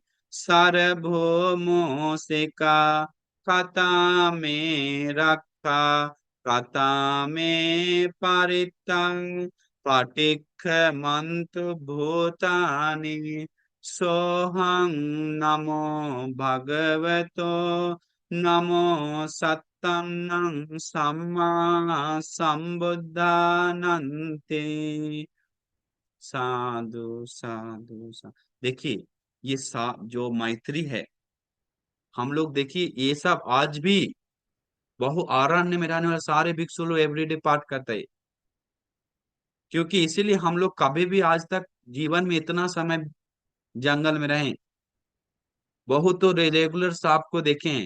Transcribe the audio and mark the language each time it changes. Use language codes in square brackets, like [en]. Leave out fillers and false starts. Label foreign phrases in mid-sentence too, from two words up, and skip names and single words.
[pi] सार्वभौमोऽसिका कथा मे रक्षा कथा मे परिता पटिख्यमन्तु भूतानि सोऽहं नमो भगवतो नमो सत्तन्नं सम्मा संबुद्धानन्ते। साधु साधु साधु। [hi] देखिए, ये जो मैत्री है, हम लोग देखिए ये सब आज भी बहु आरण्य में रहने वाले सारे भिक्षु लोग एवरीडे पाठ करते हैं। क्योंकि इसीलिए हम लोग कभी भी आज तक जीवन में इतना समय जंगल में रहे, बहुत तो रेगुलर सांप को देखे हैं।